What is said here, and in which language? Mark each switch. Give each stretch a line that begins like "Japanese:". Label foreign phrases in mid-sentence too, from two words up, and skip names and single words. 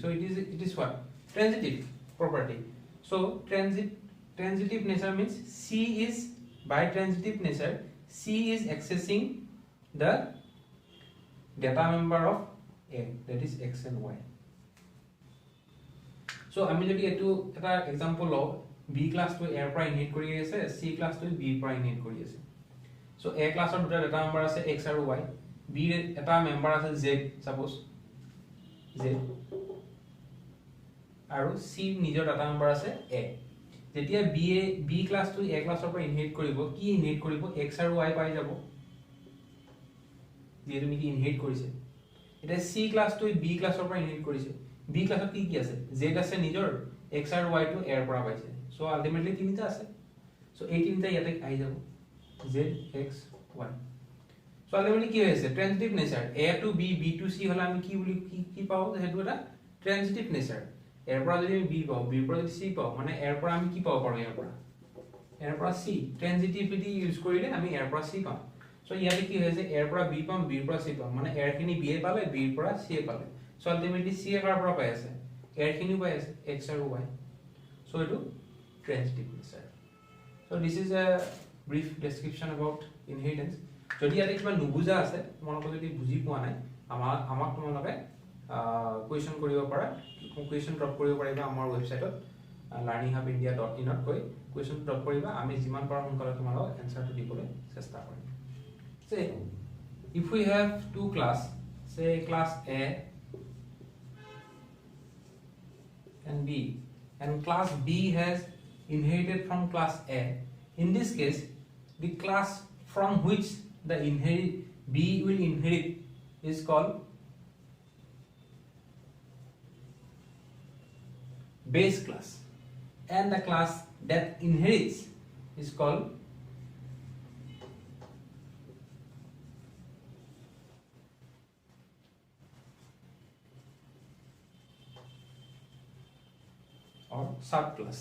English: So it is what? Transitive property. So transitive nature means C is, by transitive nature, C is accessing the data member of A, that is X and Y.
Assamese: So আমি যদি এটো এটা এক্সাম্পল লও, B ক্লাস to A পৰা ইনহেৰিট কৰি আছে, C ক্লাস to B পৰা ইনহেৰিট কৰি আছে. So A ক্লাসৰ দুটা
English: data member
Assamese: আছে X আৰু Y, B এটা মেম্বাৰ আছে Z, সাপোজ Z, আৰু C নিজৰ
English: data member
Assamese: আছে A. যেতিয়া B ক্লাস to A ক্লাসৰ পৰা ইনহেৰিট কৰিব, কি ইনহেৰিট কৰিব? X আৰু Y পাই যাব, যেটো নেকি ইনহেৰিট কৰিছে. এটা C ক্লাস to B ক্লাসৰ পৰা ইনহেৰিট কৰিছে, B ক্লাসত কি আছে? Z আছে নিজৰ, X আৰু Y to A পৰা পাইছে.
English: So ultimately
Assamese: তিনিটা আছে. So এই তিনিটা ইয়াতে আহি যাব, Z, X, Y.
English: So ultimately
Assamese: কি হৈছে?
English: Transitive nature.
Assamese: A to B, B to C হলে আমি কি বুলি কি পাও? হেতু এটা
English: transitive nature.
Assamese: A পৰা যদি আমি B পাও, B পৰা যদি C পাও, মানে A পৰা আমি কি পাব পাৰো? A পৰা C. Transitivity ইউজ কৰিলে আমি A পৰা C পাম. So ইয়াতে কি হৈছে? A পৰা B পাম, B পৰা C পাম, মানে A খিনি B পালে, B পৰা C পালে.
English: So ultimately
Assamese: C কাৰ পৰা পাই আছে? A খিনি পাই আছে X আৰু Y. So এটো
English: transitive nature. So this is a brief description about inheritance.
Assamese: যদি ইয়াতে কিবা নুবুজা আছে, তোমালোকে যদি বুজি পোৱা নাই, আমাক তোমালোকে কোৱেশ্চন কৰিব পাৰা,
English: question drop
Assamese: কৰিব পাৰিবা আমাৰ ৱেবসাইটত learninghubindia.in ত গৈ
English: question drop
Assamese: কৰিবা, আমি যিমান পাৰো সোনকালে তোমালোকক এনসাৰটো দিবলৈ চেষ্টা কৰিম.
English: Say if we have two class, say class A and B, and class B has inherited from class A. In this case, the class from which the B will inherit is called base class, and the class that inherits is called or subclass.